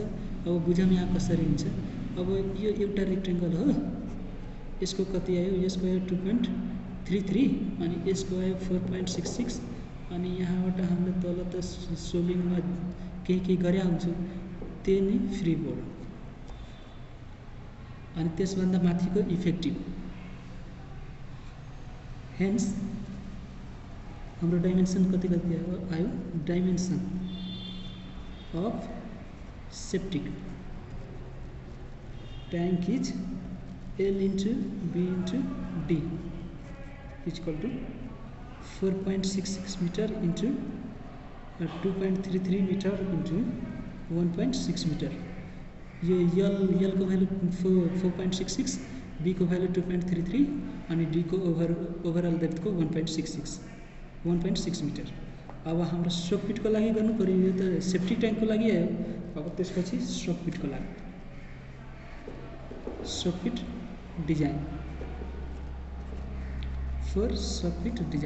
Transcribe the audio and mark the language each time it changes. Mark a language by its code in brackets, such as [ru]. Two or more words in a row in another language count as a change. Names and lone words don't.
[ne] अब बुझौँ यहाँ कसरी हुन्छ। अब यो एउटा रेक्टेंगल हो, यसको कति आयो, यसको आयो 2.33 अनि यसको आयो 4.66 अनि यहाँबाट हामीले तल त सोल्भिङमा के गरे हुन्छु त्यही नै [en] free board [ne] अनि त्यसभन्दा माथिको इफेक्टिभ। [en] हेन्स [ne] हाम्रो डाइमेन्सन कति आयो [en] dimension of septic tank is L into B into D is equal to 4.66 meter into 2.33 meter into 1.6 meter। [ne] ये L को वैल्यू 4.66, B को वैल्यू 2.33 अनि D को ओभरअल डेप्थ को 1.6 मिटर। अब हाम्रो स्ट्रोक पिट को लागि गर्नु पर्यो, यो त [en] safety tank [ne] को लागि आयो। अब त्यसपछि स्ट्रोक पिट को लागि [en] stroke pit design for stroke pit design.